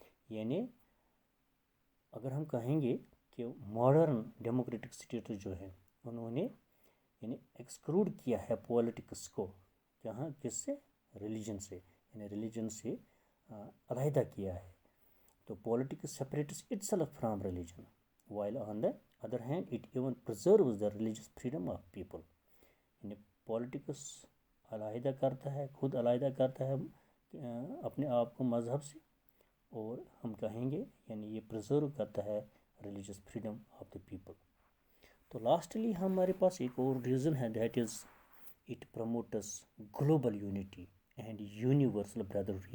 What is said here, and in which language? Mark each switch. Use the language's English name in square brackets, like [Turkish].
[Urdu] یعنی اگر ہم کہیں گے کہ ماڈرن ڈیموکریٹک اسٹیٹس جو ہے انہوں نے یعنی ایکسکلوڈ کیا ہے پولیٹکس کو، کہاں؟ کس سے؟ ریلیجن سے. یعنی ریلیجن سے علیحدہ کیا ہے. [English] تو politics separates itself from religion while on the other hand it even preserves the religious freedom of people. [Urdu] یعنی پولیٹکس علیحدہ کرتا ہے، خود علیحدہ کرتا ہے اپنے آپ کو مذہب سے، اور ہم کہیں گے یعنی یہ پرزرو کرتا ہے [English] Religious freedom of the people. [Urdu] تو لاسٹلی ہمارے پاس ایک اور ریزن ہے، [English] That is it promotes global unity and universal brotherhood.